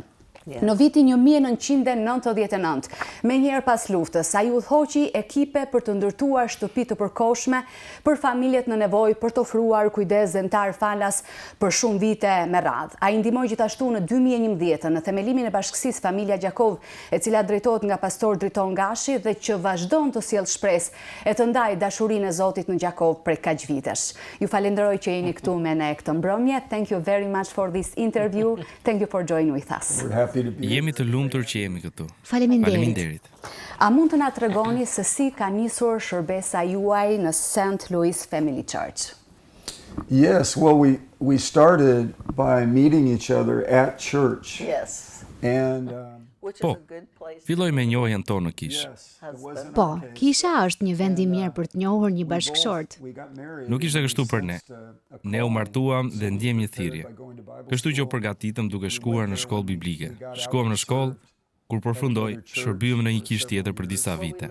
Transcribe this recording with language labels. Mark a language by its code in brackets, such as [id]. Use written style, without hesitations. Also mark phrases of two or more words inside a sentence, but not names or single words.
[sq] Në vitin 1999, me njerë pas luftës, ai udhëhoqi ekipe për të ndërtuar shtëpi të përkohshme për familjet në nevojë, për të ofruar kujdes zemtar falas për shumë vite me radhë. Ai ndihmoi gjithashtu në 2011 në themelimin e bashkësisë Familja Gjakov, e cila drejtohet nga pastor Driton Gashi dhe që vazhdon të sjellë shpresë e të ndajë dashurinë e Zotit në Gjakov prej kaq vitesh. Ju falenderoj që jeni këtu me ne këtë mbrëmje. [en] Thank you very much for this interview. Thank you for joining with us. [sq] Jemi të lumtur që jemi këtu. Faleminderit. A mund të na tregoni se si ka nisur shërbesa juaj në St. Louis Family Church? [en] Yes, well, we started by meeting each other at church. Yes. And [sq] Po, filloj me njohjen tonë në kishë. Po, kisha është një vend i mirë për të njohur një bashkëshort. Nuk ishte kështu për ne. Ne u martuam dhe ndjem një thirrje. Kështu që u përgatitëm duke shkuar në shkollë biblike. Shkuam në shkollë, kur përfundoi, shërbyem në një kishë tjetër për disa vite.